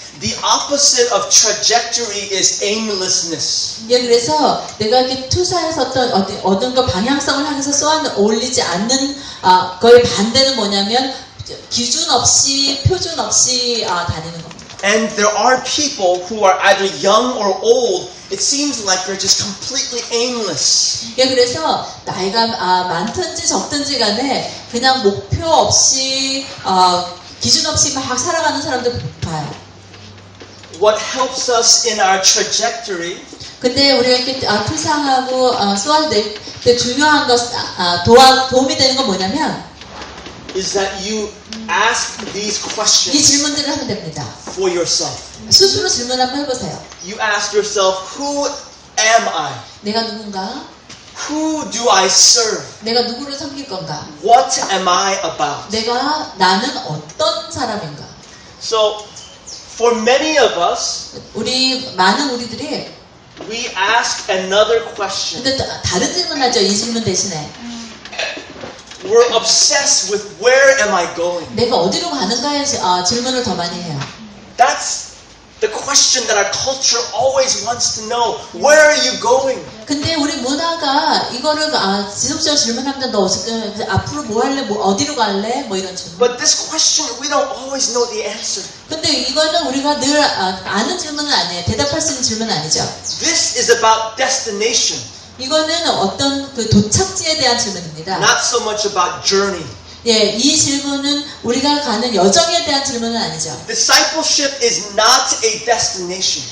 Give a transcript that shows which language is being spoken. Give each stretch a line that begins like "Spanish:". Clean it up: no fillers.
English: The opposite of trajectory is aimlessness.
Korean: 예, 그래서 내가 이렇게 투사해서 어떤 거 방향성을 향해서 쏘아 올리지 않는 거의 반대는 뭐냐면 기준 없이 표준 없이 다니는 겁니다.
English: And there are people who are either young or old. It seems like they're just completely aimless.
Korean: 예, 그래서 나이가 많든지 적든지 간에 그냥 목표 없이 기준 없이 막 살아가는 사람들 봐요.
English: What helps us in our trajectory
Korean: 근데 우리가 이렇게 투상하고 쏘아질 때 중요한 것 도움이 되는 건 뭐냐면
English: is that you ask these
Korean: 이
English: questions
Korean: 질문들을 하면 됩니다.
English: for yourself.
Korean: 스스로 질문 한번 해보세요.
English: You ask yourself, who am I?
Korean: 내가 누군가?
English: Who do I serve?
Korean: 내가 누구를 섬길 건가?
English: What am I about?
Korean: 나는 어떤 사람인가?
English: So, for many of us,
Korean: 많은 우리들이
English: we ask another question.
Korean: 근데 다른 질문하죠. 이 질문 대신에
English: We're obsessed with where am I going?
Korean: 내가 어디로 가는가에 질문을 더 많이 해요.
English: That's the question that our culture always wants to know. Where are you going?
Korean: 근데 우리 문화가 이거를 지속적으로 질문하면 너 앞으로 뭐 할래? 어디로 갈래? 뭐 이런 질문.
English: But this question, we don't always know the answer.
Korean: 근데 이거는 우리가 늘 아는 질문은 아니에요. 대답할 수 있는 질문은 아니죠.
English: This is about destination.
Korean: 이거는 어떤 그 도착지에 대한 질문입니다.
English: Not so much about journey.
Korean: 예, 이 질문은 우리가 가는 여정에 대한 질문은 아니죠.
English: Discipleship is not a destination.